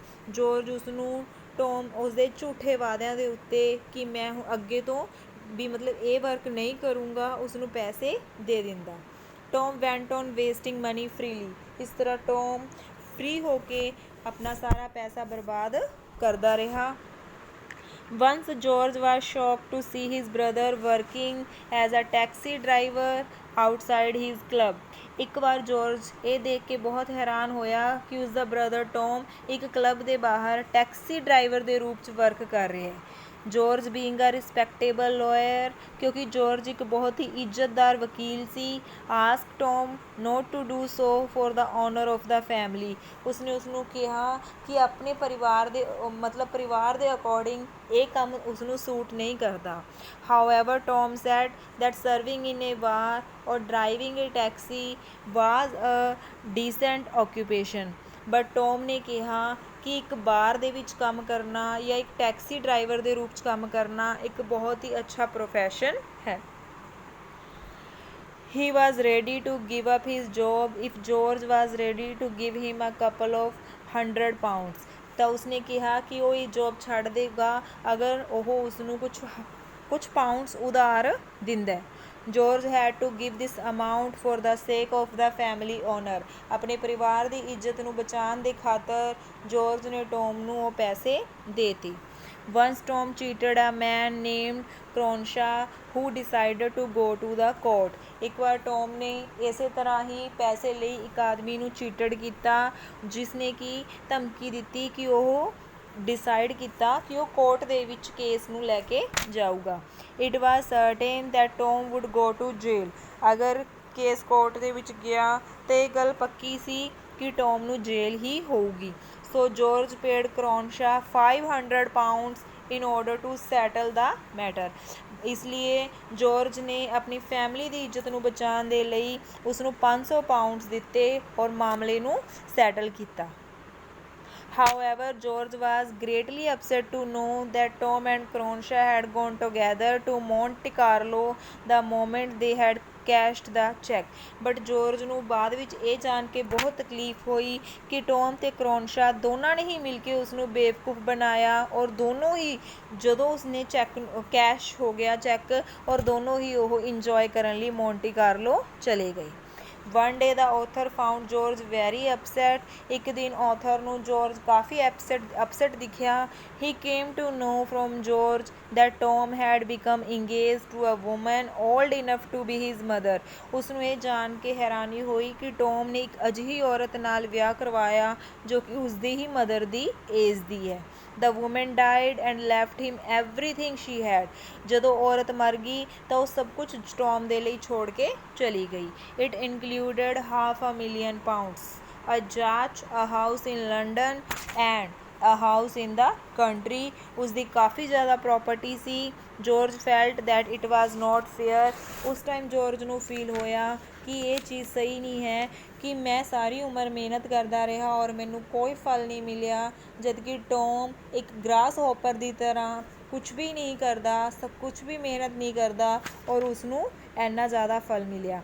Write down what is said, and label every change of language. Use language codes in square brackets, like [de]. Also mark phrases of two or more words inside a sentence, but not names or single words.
[pa] ਜੌਰਜ ਉਸਨੂੰ ਟੌਮ ਉਸਦੇ ਝੂਠੇ ਵਾਅਦਿਆਂ ਦੇ ਉੱਤੇ ਕਿ ਮੈਂ ਅੱਗੇ ਤੋਂ ਵੀ ਮਤਲਬ ਇਹ ਵਰਕ ਨਹੀਂ ਕਰੂੰਗਾ ਉਸਨੂੰ ਪੈਸੇ ਦੇ ਦਿੰਦਾ। [en] Tom went on wasting money freely. [pa] ਇਸ ਤਰ੍ਹਾਂ ਟੌਮ ਫਰੀ ਹੋ ਕੇ ਆਪਣਾ ਸਾਰਾ ਪੈਸਾ ਬਰਬਾਦ ਕਰਦਾ ਰਿਹਾ। [en] Once George was shocked to see his brother working as a taxi driver outside his club. [pa] ਇੱਕ ਵਾਰ ਜੌਰਜ ਇਹ ਦੇਖ ਕੇ ਬਹੁਤ ਹੈਰਾਨ ਹੋਇਆ ਕਿ ਉਸਦਾ ਬ੍ਰਦਰ ਟੌਮ ਇੱਕ ਕਲੱਬ ਦੇ ਬਾਹਰ ਟੈਕਸੀ ਡਰਾਈਵਰ ਦੇ ਰੂਪ 'ਚ ਵਰਕ ਕਰ ਰਿਹਾ ਹੈ। [en] George being a respectable lawyer, [pa] ਕਿਉਂਕਿ ਜੌਰਜ ਇੱਕ ਬਹੁਤ ਹੀ ਇੱਜ਼ਤਦਾਰ ਵਕੀਲ ਸੀ, [en] ask Tom not to do so for the honour of the family. [pa] ਉਸਨੇ ਉਸਨੂੰ ਕਿਹਾ ਕਿ ਆਪਣੇ ਪਰਿਵਾਰ ਦੇ ਪਰਿਵਾਰ ਦੇ ਅਕੋਰਡਿੰਗ ਇਹ ਕੰਮ ਉਸਨੂੰ ਸੂਟ ਨਹੀਂ ਕਰਦਾ। [en] However Tom said that serving in a bar or driving a taxi was a decent occupation. [pa] ਬਟ ਟੌਮ ਨੇ ਕਿਹਾ ਕਿ ਇੱਕ ਬਾਰ ਦੇ ਵਿੱਚ ਕੰਮ ਕਰਨਾ ਜਾਂ ਇੱਕ ਟੈਕਸੀ ਡਰਾਈਵਰ ਦੇ ਰੂਪ 'ਚ ਕੰਮ ਕਰਨਾ ਇੱਕ ਬਹੁਤ ਹੀ ਅੱਛਾ ਪ੍ਰੋਫੈਸ਼ਨ ਹੈ। [en] He was ready to give up his job if George was ready to give him a couple of £100. [pa] ਤਾਂ ਉਸਨੇ ਕਿਹਾ ਕਿ ਉਹ ਇਹ ਜੋਬ ਛੱਡ ਦੇਗਾ ਅਗਰ ਉਹ ਉਸਨੂੰ ਕੁਝ ਪਾਊਂਡਸ ਉਧਾਰ ਦਿੰਦਾ। [en] George had to give this amount for the sake of the family honor। [pa] ਆਪਣੇ ਪਰਿਵਾਰ ਦੀ ਇੱਜ਼ਤ ਨੂੰ ਬਚਾਉਣ ਦੇ ਖਾਤਰ ਜੌਰਜ ਨੇ ਟੌਮ ਨੂੰ ਉਹ ਪੈਸੇ ਦੇਤੇ। [en] Once Tom cheated a man named Cronshaw who decided to go to the court। [pa] ਇੱਕ ਵਾਰ ਟੌਮ ਨੇ ਇਸੇ ਤਰ੍ਹਾਂ ਹੀ ਪੈਸੇ ਲਈ ਇੱਕ ਆਦਮੀ ਨੂੰ ਚੀਟਡ ਕੀਤਾ ਜਿਸ ਨੇ ਕਿ ਧਮਕੀ ਦਿੱਤੀ ਕਿ ਉਹ ਡਿਸਾਈਡ ਕੀਤਾ ਕਿ ਉਹ ਕੋਰਟ ਦੇ ਵਿੱਚ ਕੇਸ ਨੂੰ ਲੈ ਕੇ ਜਾਊਗਾ। [en] It was certain that Tom would go to jail. [pa] ਅਗਰ ਕੇਸ ਕੋਰਟ ਦੇ ਵਿੱਚ ਗਿਆ ਤਾਂ ਇਹ ਗੱਲ ਪੱਕੀ ਸੀ ਕਿ ਟੌਮ ਨੂੰ ਜੇਲ੍ਹ ਹੀ ਹੋਊਗੀ। [en] So George paid Cronshaw £500 in order to settle the matter। [pa] ਇਸ ਲਈ ਜੌਰਜ ਨੇ ਆਪਣੀ ਫੈਮਿਲੀ ਦੀ ਇੱਜ਼ਤ ਨੂੰ ਬਚਾਉਣ ਦੇ ਲਈ ਉਸਨੂੰ £500 ਦਿੱਤੇ ਔਰ ਮਾਮਲੇ ਨੂੰ ਸੈਟਲ ਕੀਤਾ। [en] However, George was greatly upset to know that Tom and Cronshaw had gone together to Monte Carlo the moment they had cashed the cheque. [pa] ਬਟ ਜੋਰਜ ਨੂੰ ਬਾਅਦ ਵਿੱਚ ਇਹ ਜਾਣ ਕੇ ਬਹੁਤ ਤਕਲੀਫ ਹੋਈ ਕਿ ਟੋਮ ਅਤੇ ਕਰੌਨਸ਼ਾ ਦੋਨਾਂ ਨੇ ਹੀ ਮਿਲ ਕੇ ਉਸਨੂੰ ਬੇਵਕੂਫ ਬਣਾਇਆ ਔਰ ਦੋਨੋਂ ਹੀ ਜਦੋਂ ਉਸਨੇ ਚੈੱਕ ਕੈਸ਼ ਹੋ ਗਿਆ ਚੈੱਕ ਔਰ ਦੋਨੋਂ ਹੀ ਉਹ ਇੰਜੋਏ ਕਰਨ ਲਈ ਮੌਂਟੀ ਕਾਰਲੋ ਚਲੇ ਗਏ। [en] One day the author found George very upset। [pa] ਇੱਕ ਦਿਨ author ਨੂੰ George ਕਾਫੀ upset ਦਿਖਿਆ। [en] He came to know from George that Tom had become engaged to a woman old enough to be his mother। [pa] ਉਸਨੂੰ ਇਹ ਜਾਣ ਕੇ ਹੈਰਾਨੀ ਹੋਈ ਕਿ ਟੋਮ ਨੇ ਇੱਕ ਅਜਿਹੀ ਔਰਤ ਨਾਲ ਵਿਆਹ ਕਰਵਾਇਆ ਜੋ ਕਿ ਉਸਦੀ ਹੀ ਮਦਰ ਦੀ ਏਜ ਦੀ ਹੈ। [en] The woman died and left him everything she had। [pa] ਜਦੋਂ ਔਰਤ ਮਰ ਗਈ ਤਾਂ ਉਹ ਸਭ ਕੁਝ ਟੌਮ ਦੇ ਲਈ ਛੋੜ ਕੇ ਚਲੀ ਗਈ। [en] It included £500,000, a yacht, a house in London and a house in the country। [pa] ਉਸਦੀ ਕਾਫੀ ਜ਼ਿਆਦਾ ਪ੍ਰੋਪਰਟੀ ਸੀ। [en] George felt that it was not fair. [pa] ਉਸ ਟਾਈਮ ਜੋਰਜ ਨੂੰ ਫੀਲ ਹੋਇਆ ਕਿ ਇਹ ਚੀਜ਼ ਸਹੀ ਨਹੀਂ ਹੈ ਕਿ ਮੈਂ ਸਾਰੀ ਉਮਰ ਮਿਹਨਤ ਕਰਦਾ ਰਿਹਾ ਔਰ ਮੈਨੂੰ ਕੋਈ ਫਲ ਨਹੀਂ ਮਿਲਿਆ ਜਦ ਕਿ ਟੋਮ ਇੱਕ ਗ੍ਰਾਸ ਹੋਪਰ ਦੀ ਤਰ੍ਹਾਂ ਕੁਛ ਵੀ ਨਹੀਂ ਕਰਦਾ ਸਭ ਕੁਛ ਵੀ ਮਿਹਨਤ ਨਹੀਂ ਕਰਦਾ ਔਰ ਉਸਨੂੰ ਇੰਨਾ ਜ਼ਿਆਦਾ ਫਲ ਮਿਲਿਆ।